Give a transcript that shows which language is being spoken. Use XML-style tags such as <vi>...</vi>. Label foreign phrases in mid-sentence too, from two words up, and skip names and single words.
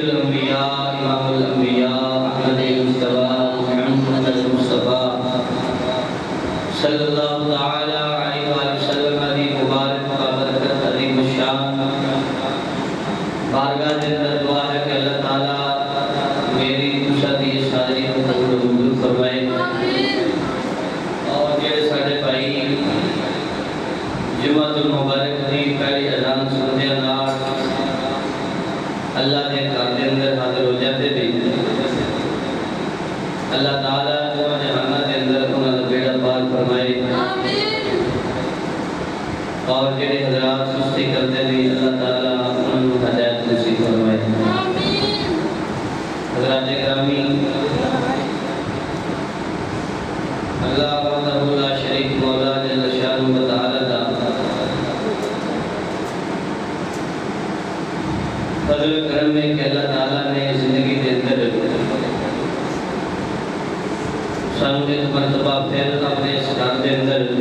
<pa>الانبیاء امام الانبیاء احمد مصطفیٰ محمد المصطفیٰ</pa> <ar>صلی اللہ تعالی علیہ وآلہ وسلم</ar> <pa>علی مبارک بابرکت عظیم الشان بارگاہ دے اندر دعا ہے کہ اللہ تعالی میری دوسری ساری قبول و منظور فرمائے اور جڑے ساڈے بھائی جمعۃ المبارک دی پہلی اذان سندے نال اللہ دے گھر دے اندر حاضر ہو جاتے بھی اللہ تعالی جو جہانہ دے اندر انہاں دا بیڑا پار فرمائے اور جڑے حضرات سستی کرتے بھی اللہ تعالی انہاں نوں ہدایت نصیب فرمائے حضرات گرامی</pa> <ar>اللہ وحدہ لا شریک</ar> <pa>مولا جل شانہ و تعالی دا فضل و کرم ہے کہ اللہ تعالی نے زندگی کے اندر سانوں ایک مرتبہ پھر</pa> <ur>اپنے اس گھر کے اندر</ur>